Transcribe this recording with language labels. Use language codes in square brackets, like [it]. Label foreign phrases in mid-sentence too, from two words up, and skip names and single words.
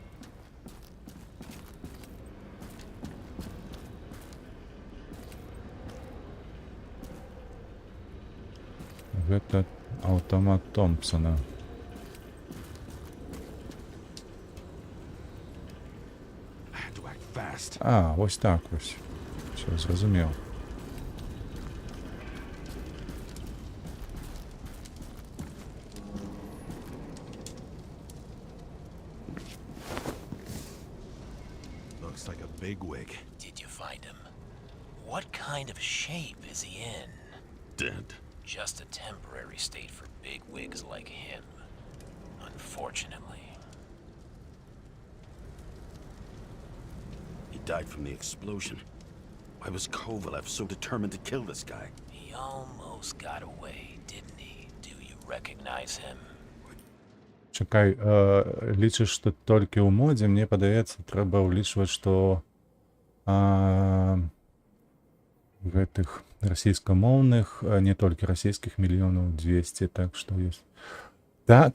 [be] Гэта аўтамат Томпсона. А, вось так вось. Все, зразумеў. [en] Looks like a bigwig. Did you find him? What kind of shape is he in? Dead. Just a temporary state for bigwigs like him. Unfortunately. He died from the explosion. Why was Kovalev so determined to kill this guy? He almost got away, didn't he? Do you recognize him? [be] Чакай, лічыш, што толькі ў модзе, мне падаецца, трэба ўлічваць, што гэтых расійскамоўных, не толькі расійскіх, 1 200 000, так што ёсць. Так.